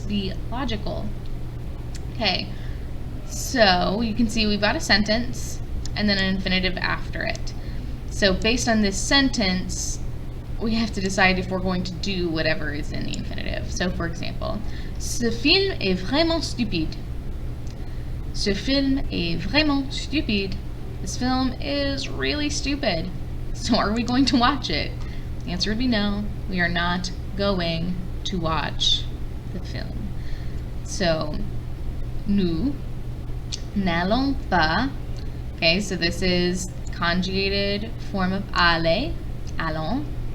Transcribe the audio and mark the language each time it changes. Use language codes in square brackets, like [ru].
[en] Be logical. Okay, so you can see we've got a sentence and then an infinitive after it. So based on this sentence, we have to decide if we're going to do whatever is in the infinitive. So for example, [fr] ce film est vraiment stupide. Ce film est vraiment stupide. [en] This film is really stupid. So are we going to watch it? The answer would be no. We are not going to watch the film. [fr] So, nous n'allons pas. [en] Okay, so this is conjugated form of aller. Allons.